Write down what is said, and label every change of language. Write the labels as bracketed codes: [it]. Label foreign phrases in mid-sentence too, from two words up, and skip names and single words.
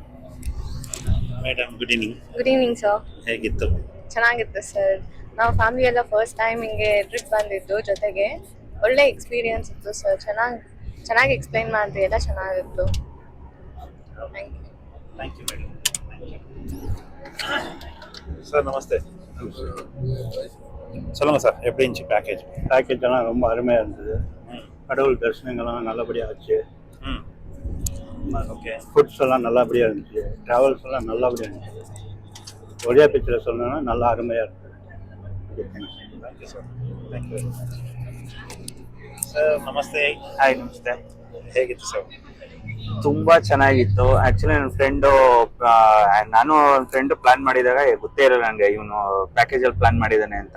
[en] madam good evening. good evening sir. [kn] ಹೇಗಿತ್ತು? ಚೆನ್ನಾಗಿತ್ತು ಸರ್. ನಾವು ಫ್ಯಾಮಿಲಿ ಎಲ್ಲ [en] first time [kn] ಹಿಂಗೆ ಟ್ರಿಪ್ ಬಂದಿದ್ದು, ಜೊತೆಗೆ ಒಳ್ಳೆ ಎಕ್ಸ್ಪೀರಿಯನ್ಸ್ ಇತ್ತು ಸರ್. ಚೆನ್ನಾಗಿ ಎಕ್ಸ್ಪ್ಲೈನ್ ಮಾಡಿದ್ರಿ, ಎಲ್ಲ ಚೆನ್ನಾಗಿತ್ತು. [en] thank you. thank you madam. [ta] சார் நமஸ்தே. சொல்லுங்க சார், எப்படி இருந்துச்சு பேக்கேஜ்? பேக்கேஜ் எல்லாம் ரொம்ப அருமையாக இருந்தது. கடவுள் தரிசனங்கள்லாம் நல்லபடியாக ஆச்சு. ஓகே. ஃபுட்ஸ் எல்லாம் நல்லபடியாக இருந்துச்சு. ட்ராவல்ஸ் எல்லாம் நல்லபடியாக இருந்துச்சு. ஒரே பிக்சரில் சொல்லணும்னா நல்லா அருமையாக இருந்தது. [en] thank you sir. thank you sir. ನಮಸ್ತೆ. [kn] ಹಾಯ್, ನಮಸ್ತೆ. ಹೇಗಿತ್ತು ಸರ್? ತುಂಬಾ ಚೆನ್ನಾಗಿತ್ತು. ಆಕ್ಚುಲಿ ನನ್ನ ಫ್ರೆಂಡು, ನಾನು ಫ್ರೆಂಡ್ ಪ್ಲಾನ್ ಮಾಡಿದಾಗ ಗೊತ್ತೇ ಇರಲ್ಲ ನನಗೆ ಇವನು ಪ್ಯಾಕೇಜ್ ಅಲ್ಲಿ ಪ್ಲಾನ್ ಮಾಡಿದ್ದಾನೆ ಅಂತ.